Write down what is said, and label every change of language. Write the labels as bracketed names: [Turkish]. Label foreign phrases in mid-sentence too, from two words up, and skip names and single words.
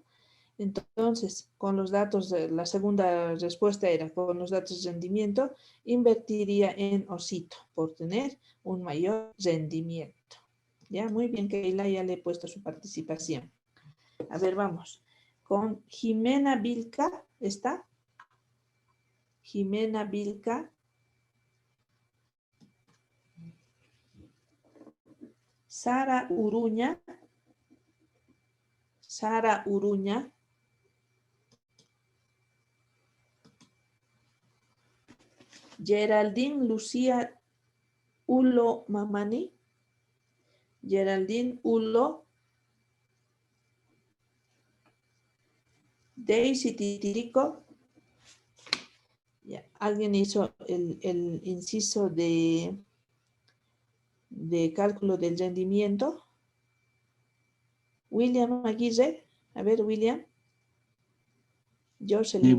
[Spanish] Entonces, con los datos, la segunda respuesta era, con los datos de rendimiento, invertiría en Osito por tener un mayor rendimiento. Ya, muy bien, Keila, ya le he puesto su participación. A ver, vamos. Con Jimena Vilca, ¿está? Jimena Vilca. Sara Uruña. Sara Uruña. Geraldine Lucía Ulo Mamani. Geraldine Ulo. Daisy Titirico. Ya, alguien hizo el inciso de cálculo del rendimiento. William Aguirre. A ver, William. Jocelyn